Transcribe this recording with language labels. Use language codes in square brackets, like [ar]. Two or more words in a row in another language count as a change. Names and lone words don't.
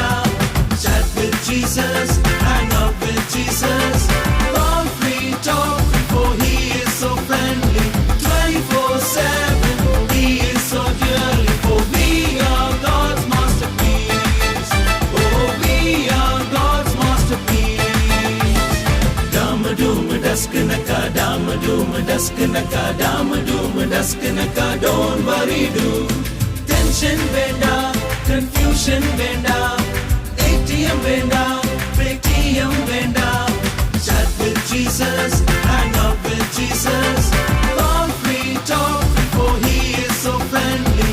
[en] Chat with Jesus, hang out with Jesus. Call free talk, for he is so friendly. 24/7, he is so dearly. For we are God's masterpiece. Oh, we are God's masterpiece. Dama doom daskanaka, dama doom daskanaka, dama doom daskanaka. Don't worry do. [ta] Tension venda, confusion venda, ATM venda, ATM venda. [en] Chat with Jesus, hang out with Jesus. Call free talk, for he is so friendly.